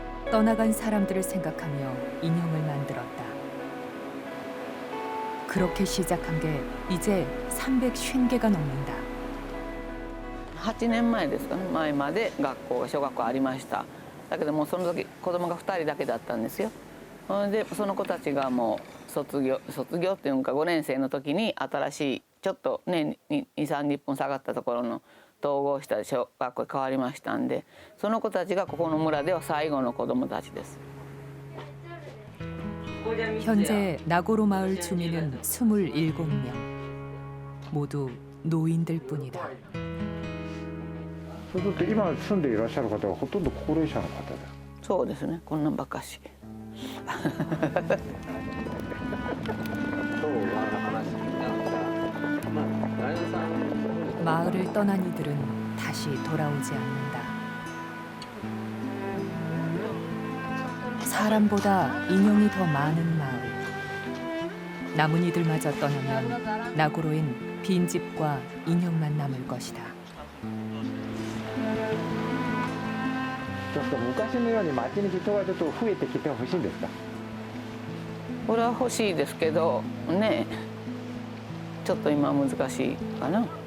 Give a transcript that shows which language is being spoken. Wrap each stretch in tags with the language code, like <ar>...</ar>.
<ko>떠나간 사람들을 생각하며 인형을 만들었다. 그렇게 시작한 게 이제 350개가 넘는다.</ko> <ja>8年前ですかね、前まで小学校ありました。だけどもうその時子供が2人だけだったんですよ。でその子たちがもう卒業っていうか5年生の時に新しいちょっとね2、30分下がったところの統合した小学校に変わりましたんで、その子たちがここの村では最後の子供たちです。</ja> <ko>현재 나고로 마을 주민은 27명. 모두 노인들뿐이다.</ko> <ja>そうすると今住んでいらっしゃる方はほとんど高齢者の方だ。そうですね、こんなんばっかし。</ja> <ko>마을을 떠난 이들은 다시 돌아오지 않는다. 사람보다 인형이 더 많은 마을. 남은 이들마저 떠나면 나고로엔 빈집과 인형만 남을 것이다.</ko> <ja>ちょっと昔のように街に人がちょっと増えてきてほしいんですか。これは欲しいですけどね、ちょっと今難しいかな。</ja>